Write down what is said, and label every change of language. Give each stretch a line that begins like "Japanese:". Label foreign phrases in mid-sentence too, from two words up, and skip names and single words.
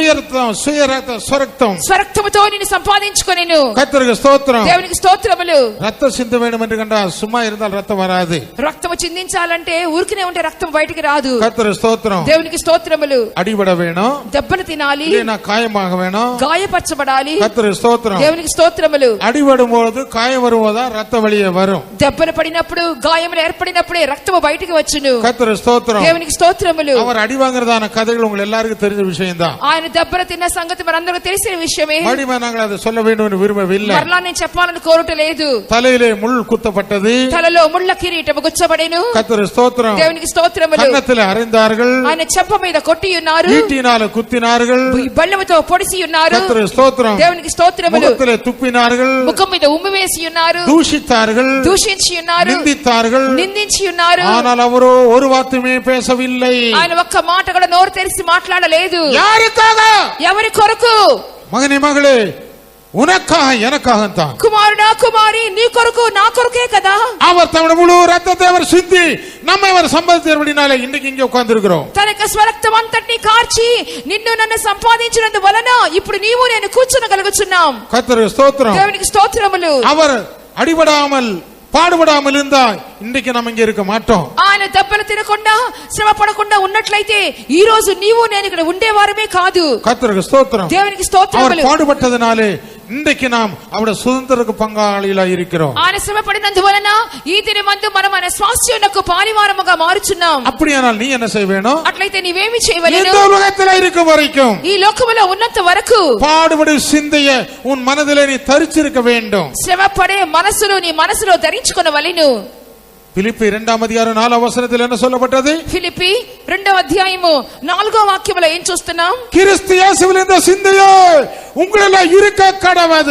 Telugu: స్వరక్తముతో నిన్ను సంపాదించుకొనెను.
Tamil: கர்த்தருக்கு ஸ்தோத்திரம்.
Telugu: దేవునికి స్తోత్రములు.
Tamil: ரத்தம் சிந்த வேண்டும் என்று கண்டால் சும்மா இருந்தால் ரத்தம் வராது.
Telugu: రక్తము చిందించాలంటే ఊరికనే ఉంటే రక్తం బయటికి రాదు.
Tamil: கர்த்தருக்கு ஸ்தோத்திரம்.
Telugu: దేవునికి స్తోత్రములు.
Tamil: அடிபட வேணும்,
Telugu: దెబ్బలు తినాలి,
Tamil: இல்லைனா காயமாக வேணும்,
Telugu: గాయపరచబడాలి.
Tamil: கர்த்தருக்கு ஸ்தோத்திரம்.
Telugu: దేవునికి స్తోత్రములు.
Tamil: அடிபடும் போது காயம் வருவதா ரத்தம் வெளியே வரும்.
Telugu: దెబ్బలు పడినప్పుడు గాయములు ఏర్పడినప్పుడే రక్తము బయటికి వచ్చును.
Tamil: கர்த்தருக்கு ஸ்தோத்திரம்.
Telugu: దేవునికి స్తోత్రములు.
Tamil: அவர் அடி வாங்குறதான கதைகள் உங்களுக்கு எல்லாருக்கும் தெரிஞ்ச விஷயம் தான்.
Telugu: ఆయన దెబ్బలు తిన్న సంగతి మనందరికీ తెలిసిన విషయమే.
Tamil: மறுபடியும் நாங்கள் அதை சொல்ல வேண்டும் என்று விரும்பவில்லை.
Telugu: మరలా నేను చెప్పాలని కోరటలేదు.
Tamil: தலையிலே முள் குத்தப்பட்டது,
Telugu: తలలో ముళ్ళ కిరీటము గుచ్చబడెను.
Tamil: கர்த்தருக்கு ஸ்தோத்திரம்.
Telugu: దేవునికి స్తోత్రములు.
Tamil: கன்னத்திலே அறைந்தார்கள்,
Telugu: ఆయన చెంప మీద కొట్టి ఉన్నారు,
Tamil: ஈட்டினால குத்தினார்கள்,
Telugu: బల్లెముతో పొడిసి ఉన్నారు.
Tamil: கர்த்தருக்கு ஸ்தோத்திரம்.
Telugu: దేవునికి స్తోత్రములు.
Tamil: முகத்திலே துப்பினார்கள்,
Telugu: ముఖం మీద ఉమ్మివేసి ఉన్నారు,
Tamil: தூஷித்தார்கள்,
Telugu: దూషించి ఉన్నారు,
Tamil: நிந்தித்தார்கள்.
Telugu: నిందించి ఉన్నారు.
Tamil: ஆனால் அவரோ ஒரு வார்த்தையுமே பேசவில்லை.
Telugu: ఆయన ఒక్క మాట కూడా నోరు తెరిచి మాట్లాడలేదు.
Tamil: யாருக்காக?
Telugu: ఎవరి కొరకు?
Tamil: மகனே மகளே, உனக்காக எனக்காக தான்.
Telugu: కుమారుడా కుమారి, నీ కొరకు నా కొరకే కదా.
Tamil: அவர் தம்முடைய முழு ரத்தத்தை அவர் சிந்தி நம்மை அவர் சம்பாதித்தபடினாலே இன்றைக்கு இங்கே உட்கார்ந்து இருக்கிறோம்.
Telugu: తన యొక్క స్వరక్తం అంతటిని కార్చి నిన్ను నన్ను సంపాదించినందు వలన ఇప్పుడు నీవు నేను కూర్చునగలుగుచున్నాం.
Tamil: கர்த்தருக்கு ஸ்தோத்திரம்.
Telugu: దేవునికి స్తోత్రములు.
Tamil: அவர் அடிபடாமல் பாடுபடாமல் இருந்தா இன்றைக்கு நம்ம இங்க இருக்க மாட்டோம்.
Telugu: ఆయన దెబ్బలు తినకుండా శ్రమ పడకుండా ఉన్నట్లయితే ఈ రోజు నీవు నేను ఇక్కడ ఉండేవారమే కాదు.
Tamil: கர்த்தருக்கு ஸ்தோத்திரம்.
Telugu: దేవునికి స్తోత్రములు.
Tamil: அவர் பாடுபட்டதனாலே இன்றைக்கு நாம் அவருடைய சுதந்திரக்கு பங்காளிகளா இருக்கிறோம்.
Telugu: ఆయన శ్రమ పడినందువలన ఈ దినమందు మనం ఆయన స్వాస్థ్యమునకు పాలివారముగా మారుచున్నాం.
Tamil: அப்படியானால் நீ என்ன செய்ய வேணும்?
Telugu: అట్లయితే నీవేమి చేయవలెను?
Tamil: இந்த உலகத்தில் இருக்கும் வரைக்கும்
Telugu: ఈ లోకములో ఉన్నంత వరకు
Tamil: பாடுபடு சிந்தைய உன் மனதிலே நீ தரிச்சிருக்க வேண்டும்.
Telugu: శ్రమ పడే మనసును నీ మనసులో ధరించుకొనవలెను.
Tamil: பிலிப்பி 2 அதிகாரம் 4 வசனத்தில் என்ன சொல்லப்பட்டது?
Telugu: ఫిలిప్పీ 2వ అధ్యాయము 4వ వాక్యములో ఏం చూస్తున్నాం?
Tamil: கிறிஸ்து இயேசுவில் இந்த சிந்தையோ உங்களில் இருக்க கடவுது.